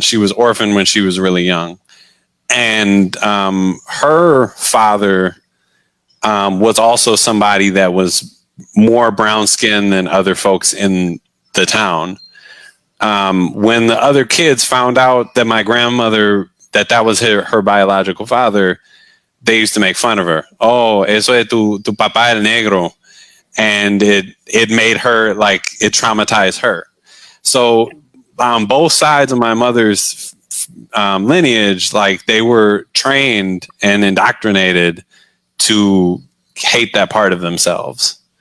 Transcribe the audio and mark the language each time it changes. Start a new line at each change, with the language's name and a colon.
English: She was orphaned when she was really young. And her father was also somebody that was more brown skinned than other folks in the town. When the other kids found out that my grandmother, that was her biological father, they used to make fun of her.
Spanish: Oh, eso es tu papá el negro.
English: And it made her, like, it traumatized her. So on both sides of my mother's lineage, like, they were trained and indoctrinated to hate that part of themselves.